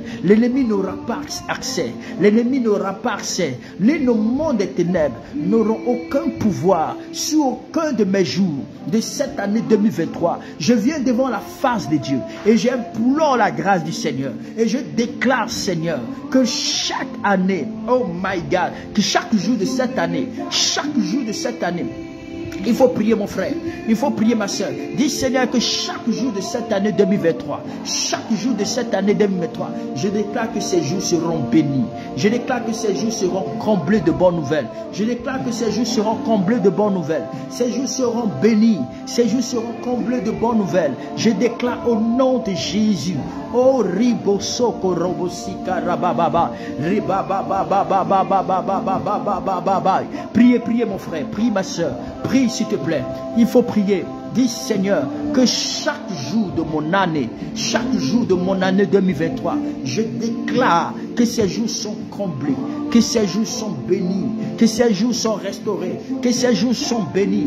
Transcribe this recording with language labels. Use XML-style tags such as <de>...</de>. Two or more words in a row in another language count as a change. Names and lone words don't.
<fr>L'ennemi n'aura pas accès. L'ennemi n'aura pas accès. Ni le monde des ténèbres n'auront aucun pouvoir sur aucun de mes jours de cette année 2023. Je viens devant la face de Dieu et j'implore la grâce du Seigneur et je déclare, Seigneur, que chaque année,</fr> <en>oh my God,</en> <fr>que chaque jour de cette année, il faut prier mon frère, il faut prier ma soeur. Dis Seigneur que chaque jour de cette année 2023, chaque jour de cette année 2023, je déclare que ces jours seront bénis. Je déclare que ces jours seront comblés de bonnes nouvelles. Je déclare que ces jours seront comblés de bonnes nouvelles. Ces jours seront bénis. Ces jours seront comblés de bonnes nouvelles. Je déclare au nom de Jésus. Oh ribosoko robosika rabababa ribababababababababababababa. Priez, priez mon frère, prie ma soeur, prie s'il te plaît. Il faut prier. Dis Seigneur que chaque jour de mon année, chaque jour de mon année 2023, je déclare que ces jours sont comblés, que ces jours sont bénis, que ces jours sont restaurés, que ces jours sont bénis.</fr>